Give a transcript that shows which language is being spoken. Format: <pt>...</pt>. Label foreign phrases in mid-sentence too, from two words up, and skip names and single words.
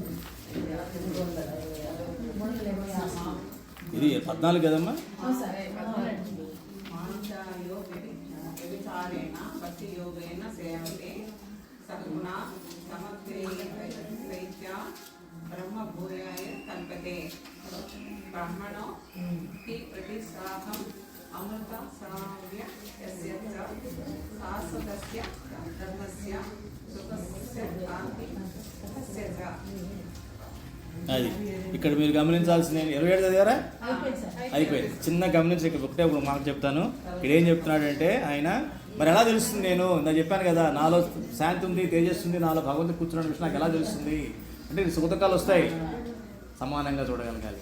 <te>26 ఇది 14 కదమ్మా?</te> <sa>సరే भक्तियोगेन सेवते सगुणा समद्वैत्या ब्रह्मभूयाय कल्पते ब्रह्मणो हि प्रतिसाहम् अमृत साव्य यस्य शाश्वतस्य धर्मस्य सुखस्य शान्ति तस्य च</sa> <te>అది ఇక్కడ మీరు గమనించాల్సిన 27 చదివారా? అయిపోయింది. చిన్న గమనించి ఇక్కడ ఒకటే ఇప్పుడు మాకు చెప్తాను. ఇక్కడ ఏం చెప్తున్నాడంటే ఆయన మరి ఎలా తెలుస్తుంది? నేను చెప్పాను కదా, నాలో శాంతి ఉంది, తేజస్సు ఉంది, నాలో భగవంతుడు కూర్చున్న విషయం నాకు ఎలా తెలుస్తుంది అంటే సుఖదుఖాలు వస్తాయి, సమానంగా చూడగలగాలి.</te>